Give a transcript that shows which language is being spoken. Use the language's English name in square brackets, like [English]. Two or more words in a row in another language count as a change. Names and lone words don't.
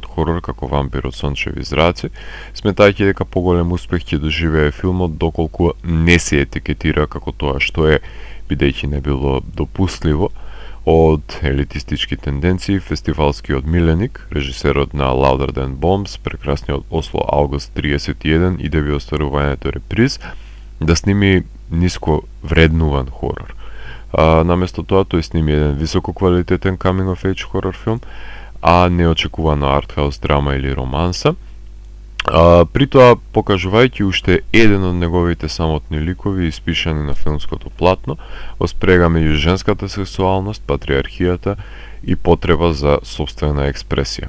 [Macedonian] хорор како вампир од сончеви зраци, сметајќи дека поголем успех ќе доживее филмот доколку не се етикетира како тоа што е, бидејќи не било допустливо од елитистички тенденции, фестивалскиот миленик, режисерот на Louder Than Bombs, прекрасниот Осло Август 31 и деби остварувањето Реприз, да сними ниско вреднуван хорор. Наместо тоа тој сними еден високо квалитетен [English] coming of age [Macedonian] хорор филм, а неочекувана артхаус драма или романса. При тоа, покажувајќи уште еден од неговите самотни ликови испишани на филмското платно, во спрега меѓу женската сексуалност, патриархијата и потреба за собствена експресија.